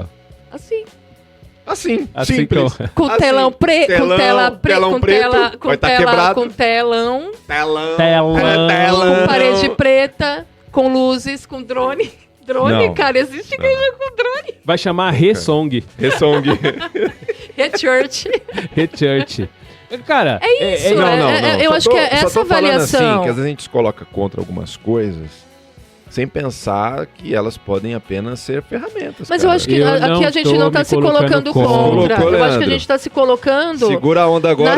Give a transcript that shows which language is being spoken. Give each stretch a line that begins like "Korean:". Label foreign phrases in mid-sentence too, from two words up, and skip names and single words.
Portuguese: Assim. Assim, Assim simples. como- Com Assim, telão preto. Com telão- tela preta. telão Com preto, tela. vai tá quebrado. Com telão. Telão. Telão. Com parede preta. Com luzes. Com drone. Drone, Não. cara. Existe igreja com drone. Vai chamar Re-Song. Ressong. Re-church. Re-Church. Cara, É isso, Não, não, é- não. eu Só acho tô- que é só essa tô falando avaliação. assim, que às vezes a gente se coloca contra algumas coisas sem pensar que elas podem apenas ser ferramentas. Mas eu cara. acho que Eu aqui não a gente tô não tá me se colocando colocando contra. contra. Colocou, Eu acho que a Leandro. gente tá se colocando Segura a onda agora,